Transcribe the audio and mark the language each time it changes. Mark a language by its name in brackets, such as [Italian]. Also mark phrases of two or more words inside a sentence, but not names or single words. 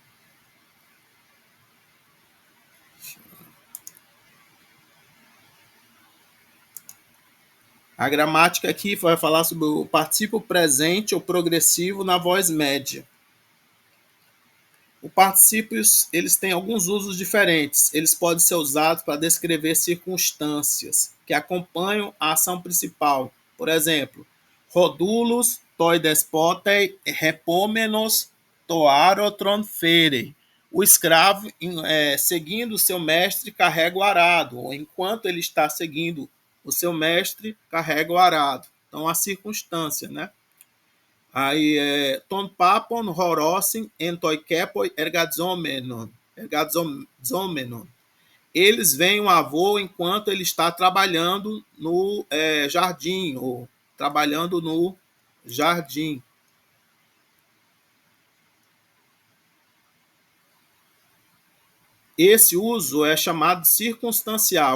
[Portuguese] A gramática aqui vai falar sobre o particípio presente ou progressivo na voz média. Os particípios, eles têm alguns usos diferentes. Eles podem ser usados para descrever circunstâncias que acompanham a ação principal. Por exemplo, [Greek] Rodulus toi despotei repômenos toarotron fere. [Portuguese] O escravo, seguindo o seu mestre, carrega o arado. Ou enquanto ele está seguindo o seu mestre, carrega o arado. Então, a circunstância, né? [Greek] Aí ton papon horosin entoikepoi ergadzomenon. [Portuguese] Eles veem o avô enquanto ele está trabalhando no jardim, ou trabalhando no jardim. Esse uso é chamado circunstancial.